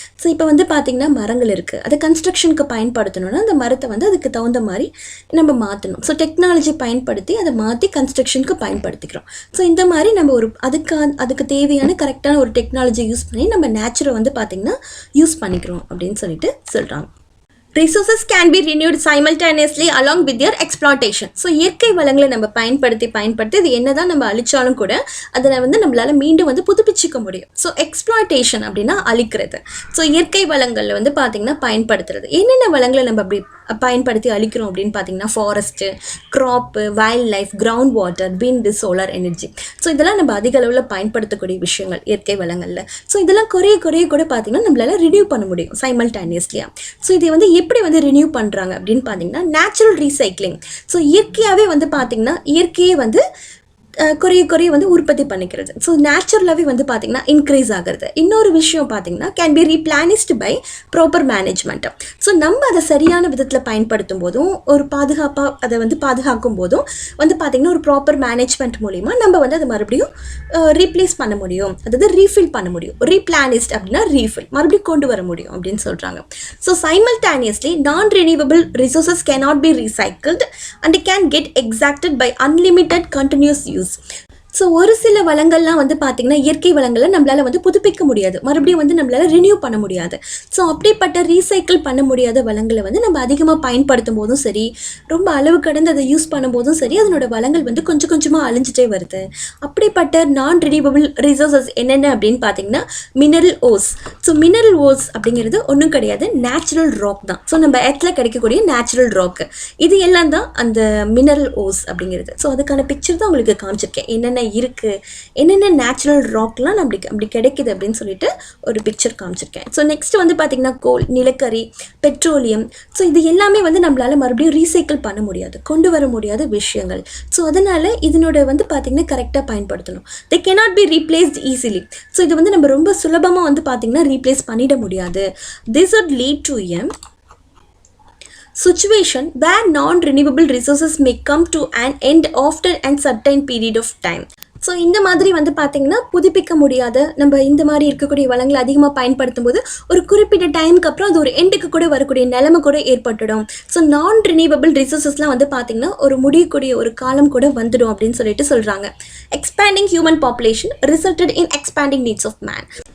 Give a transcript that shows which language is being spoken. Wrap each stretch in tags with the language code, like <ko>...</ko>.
<ta>So இப்போ பார்த்திங்கன்னா மரங்கள் இருக்குது, அதை கன்ஸ்ட்ரக்ஷனுக்கு பயன்படுத்தணும்னா அந்த மரத்தை அதுக்கு தகுந்த மாதிரி நம்ம மாற்றணும். ஸோ டெக்னாலஜி பயன்படுத்தி அதை மாற்றி கன்ஸ்ட்ரக்ஷனுக்கு பயன்படுத்திக்கிறோம். ஸோ இந்த மாதிரி நம்ம ஒரு அதுக்கு தேவையான கரெக்டான ஒரு டெக்னாலஜி யூஸ் பண்ணி நம்ம நேச்சுரை பார்த்திங்கன்னா யூஸ் பண்ணிக்கிறோம் அப்படின்னு சொல்கிறாங்க.</ta> <en>Resources can be renewed simultaneously along with their exploitation.</en> <ta>So இயற்கை வளங்களை நம்ம பயன்படுத்தி இது என்ன தான் நம்ம அழிச்சாலும் கூட அதை நம்மளால் மீண்டும் புதுப்பிச்சிக்க முடியும். ஸோ எக்ஸ்ப்ளாய்டேஷன் அப்படின்னா அழிக்கிறது. ஸோ இயற்கை வளங்களில் பார்த்திங்கன்னா பயன்படுத்துறது. என்னென்ன வளங்களை நம்ம அப்படி பயன்படுத்தி அழிக்கிறோம் அப்படின்னு பார்த்தீங்கன்னா, forest, crop, wild life, ground water, விண்டு, சோலார் எனர்ஜி. ஸோ இதெல்லாம் நம்ம அதிக அளவில் பயன்படுத்தக்கூடிய விஷயங்கள் இயற்கை வளங்களில். ஸோ இதெல்லாம் குறைய கூட பார்த்திங்கன்னா நம்மளால் ரினியூ பண்ண முடியும் சைமல்டேனியஸ்லியாக. ஸோ இதை எப்படி ரினியூ பண்ணுறாங்க அப்படின்னு பார்த்தீங்கன்னா, நேச்சுரல் ரீசைக்ளிங். ஸோ இயற்கையாகவே பார்த்திங்கன்னா இயற்கையே குறைய உற்பத்தி பண்ணிக்கிறது. ஸோ நேச்சுரலாகவே பார்த்திங்கன்னா இன்க்ரீஸ் ஆகிறது. இன்னொரு விஷயம் பார்த்திங்கன்னா,</ta> <en>Can be replenished by proper management.</en> <ta>So நம்ம அதை சரியான விதத்தில் பயன்படுத்தும் போதும், ஒரு பாதுகாப்பாக அதை பாதுகாக்கும் போதும் பார்த்திங்கன்னா ஒரு ப்ராப்பர் மேனேஜ்மெண்ட் மூலிமா நம்ம அதை மறுபடியும் ரீப்ளேஸ் பண்ண முடியும், அதாவது ரீஃபில் பண்ண முடியும். ரீப்ளானிஸ்ட் அப்படின்னா ரீஃபில், மறுபடியும் கொண்டு வர முடியும் அப்படின்னு சொல்கிறாங்க.</ta> <en>So simultaneously non renewable resources cannot be recycled and can get exacted by unlimited continuous use.</en> <ta>So ஒரு சில வளங்கள்லாம் வந்து பார்த்திங்கன்னா இயற்கை வளங்களை நம்மளால் வந்து புதுப்பிக்க முடியாது, மறுபடியும் வந்து நம்மளால் ரினியூ பண்ண முடியாது. ஸோ அப்படிப்பட்ட ரீசைக்கிள் பண்ண முடியாத வளங்களை வந்து நம்ம அதிகமாக பயன்படுத்தும் போதும் சரி, ரொம்ப அளவு கடந்து அதை யூஸ் பண்ணும்போதும் சரி, அதனோட வளங்கள் வந்து கொஞ்சம் கொஞ்சமாக அழிஞ்சிட்டே வருது. அப்படிப்பட்ட நான் ரினியூவபிள் ரிசோர்ஸஸ் என்னென்ன அப்படின்னு பார்த்தீங்கன்னா mineral hose. So mineral hose அப்படிங்கிறது ஒன்றும் கிடையாது, நேச்சுரல் ராக் தான். ஸோ நம்ம எர்த்தில் கிடைக்கக்கூடிய நேச்சுரல் ராக்கு, இது எல்லாம் தான் அந்த மினரல் ஓஸ் அப்படிங்கிறது. ஸோ அதுக்கான பிக்சர் தான் உங்களுக்கு காமிச்சிருக்கேன், என்னென்ன இருக்குது, என்னென்ன நேச்சுரல் ராக்லாம் அப்படி கிடைக்குது அப்படின்னு சொல்லிட்டு ஒரு பிக்சர் காமிச்சிருக்கேன். ஸோ நெக்ஸ்ட் வந்து பார்த்திங்கன்னா கோல், நிலக்கரி, பெட்ரோலியம். ஸோ இது எல்லாமே வந்து நம்மளால் மறுபடியும் ரீசைக்கிள் பண்ண முடியாது, கொண்டு வர முடியாத விஷயங்கள். ஸோ அதனால் இதனோட வந்து பார்த்திங்கன்னா கரெக்டாக பயன்படுத்தணும்.</ta> <en>They cannot be replaced easily.</en> <ta>So இது வந்து நம்ம ரொம்ப சுலபமாக வந்து பார்த்திங்கன்னா ரீப்ளேஸ் பண்ணிட முடியாது.</ta> <en>This would lead to a situation where non-renewable resources may come to an end after a certain period of time.</en> <ta>So இந்த மாதிரி வந்து பார்த்திங்கன்னா புதுப்பிக்க முடியாத நம்ம இந்த மாதிரி இருக்கக்கூடிய வளங்களை அதிகமாக பயன்படுத்தும் போது ஒரு குறிப்பிட்ட டைமுக்கு அப்புறம் அது ஒரு எண்டுக்கு கூட வரக்கூடிய நிலைமை கூட ஏற்பட்டுடும். ஸோ நான் ரினியூவபிள் ரிசோர்ஸஸ்லாம் வந்து பார்த்திங்கன்னா ஒரு முடியக்கூடிய ஒரு காலம் கூட வந்துடும் அப்படின்னு சொல்லிட்டு சொல்கிறாங்க.</ta> <en>Expanding human population resulted in expanding needs of man.</en>